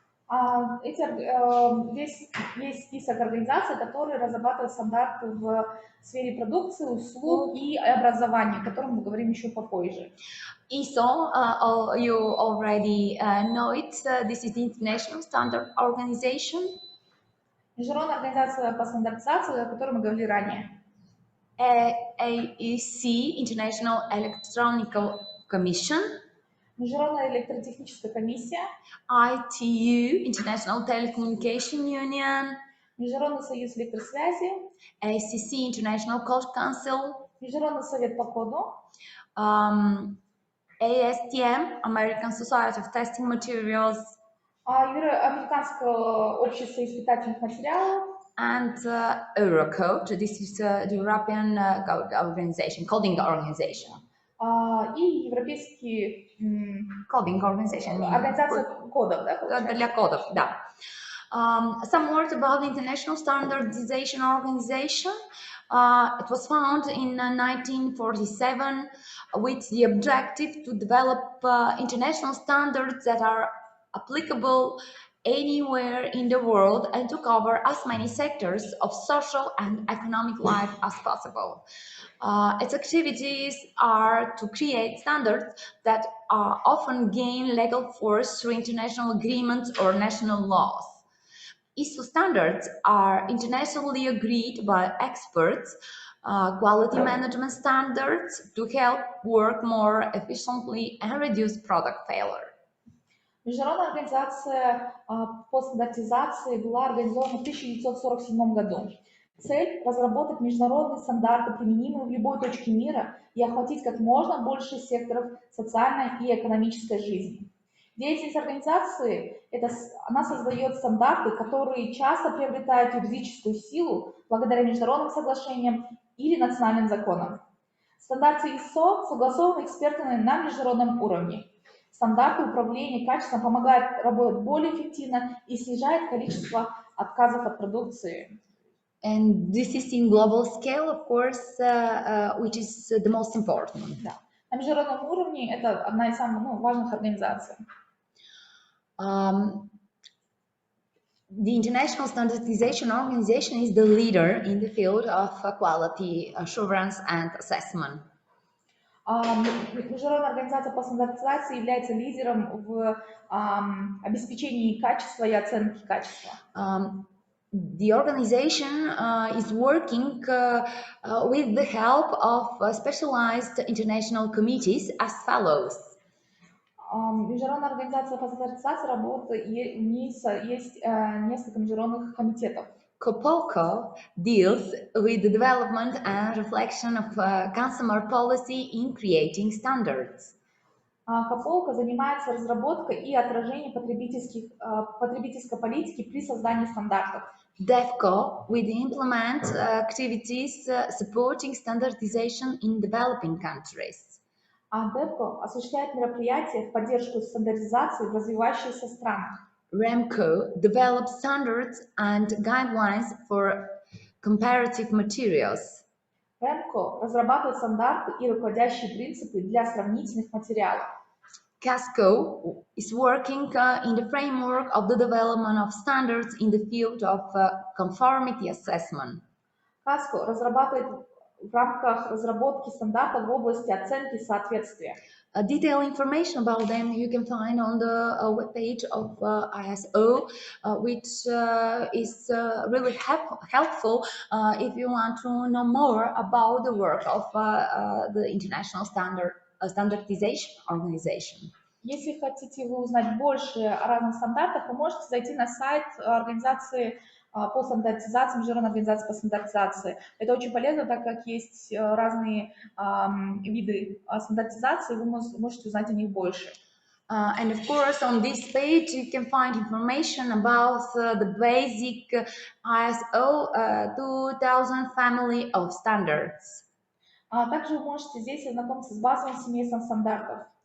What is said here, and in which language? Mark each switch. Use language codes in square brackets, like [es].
[ru] Здесь есть список организаций, которые разрабатывают стандарты в сфере продукции, услуг и образования, о котором мы говорим еще попозже. [en] ISO, you already know it. This is the International Standard Organization. [ru] Международная организация по стандартизации, о которой мы говорили ранее. [en] AEC, International Electronical Commission. [ru] Международная электротехническая комиссия. [en] ITU, International Telecommunication Union. [ru] Международный союз электросвязи. [en] ACC, International Code Council. [ru] Международный совет по коду. [en] ASTM, American Society of Testing Materials. [ru] Американское общество испытательных материалов. [en] And Eurocode, this is the European code organization, coding organization. [ru] И европейский [en] coding organization. [ru] Организация кодов, да? Для кодов, да. [en] Some words about the International Standardization Organization. It was founded in 1947 with the objective to develop international standards that are applicable anywhere in the world and to cover as many sectors of social and economic life as possible. Its activities are to create standards that often gain legal force through international agreements or national laws. ISO standards are internationally agreed by experts, quality management standards to help work more efficiently and reduce product failure. [ru] Международная организация по стандартизации была организована в 1947 году. Цель – разработать международные стандарты, применимые в любой точке мира, и охватить как можно больше секторов социальной и экономической жизни. Деятельность организации – она создает стандарты, которые часто приобретают юридическую силу благодаря международным соглашениям или национальным законам. Стандарты ISO согласованы экспертами на международном уровне. Стандарты управления качеством помогают работать более эффективно и снижают количество отказов от продукции. [en] And this is in global scale, of course, which is the most important. [ru] Да. На международном уровне это одна из самых важных организаций. [en] The International Standardization Organization is the leader in the field of quality assurance and assessment. [ru] Международная организация по стандартизации является лидером в обеспечении качества и оценки качества. [en] The organization is working with the help of specialized international committees as follows. [ru] Международная организация по стандартизации работает, у нее есть несколько международных комитетов. [en] COPOCO deals with the development and reflection of consumer policy in creating standards. [ru] COPOCO занимается разработкой и отражением потребительской политики при создании стандартов. [en] DEFCO will implement activities supporting standardization in developing countries. [ru] DEFCO осуществляет мероприятия в поддержку стандартизации в развивающихся странах. [en] REMCO develops standards and guidelines for comparative materials. [ru] РЭМКО разрабатывает стандарты и руководящие принципы для сравнительных материалов. [en] Casco is working in the framework of the development of standards in the field of conformity assessment. [ru] КАСКО разрабатывает в рамках разработки стандартов в области оценки соответствия. [en] Detailed information about them you can find on the webpage of ISO, which is really helpful if you want to know more about the work of the International Standardization Organization. [ru] Если хотите вы узнать больше о разных стандартах, вы можете зайти на сайт организации по стандартизации, Международной организации по стандартизации. Это очень полезно, так как есть разные виды стандартизации, вы можете узнать о них больше. [en] And of course, on this page, you can find information about the basic ISO 2000 family of standards. [ru] Также вы можете здесь ознакомиться с базовым семейством стандартов.